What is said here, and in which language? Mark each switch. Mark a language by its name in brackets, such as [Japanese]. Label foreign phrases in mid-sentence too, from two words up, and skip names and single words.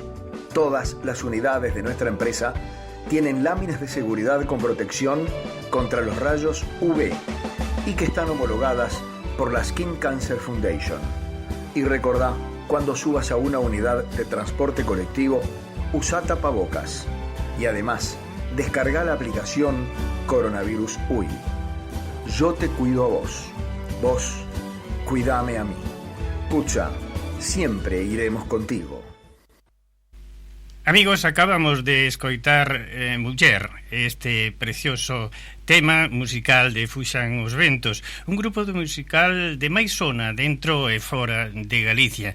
[Spanish] Todas las unidades de nuestra empresa tienen láminas de seguridad con protección contra los rayos UV y que están homologadas por la Skin Cancer Foundation. Y recordá, cuando subas a una unidad de transporte colectivo, usa tapabocas. Y además, descarga la aplicación Coronavirus UI. Yo te cuido a vos. Vos, cuidame a mí. Cucha, siempre iremos contigo. [Galician] Amigos, acabamos de escoitar Muller, este precioso tema musical de Fuxan os Ventos, un grupo de musical de máis zona dentro e fora de Galicia.